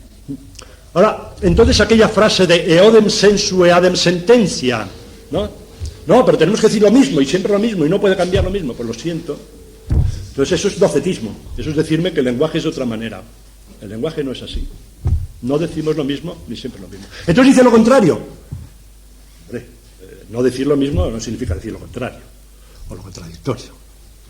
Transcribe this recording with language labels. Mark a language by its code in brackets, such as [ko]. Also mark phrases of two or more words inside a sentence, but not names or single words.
[es] Ahora, entonces aquella frase de [la] eodem sensu eadem sentencia, [es] ¿no? No, pero tenemos que decir lo mismo y siempre lo mismo y no puede cambiar lo mismo, pues lo siento. Entonces eso es docetismo, eso es decirme que el lenguaje es de otra manera. El lenguaje no es así. No decimos lo mismo ni siempre lo mismo. Entonces dice lo contrario. Hombre, no decir lo mismo no significa decir lo contrario o lo contradictorio, ¿no?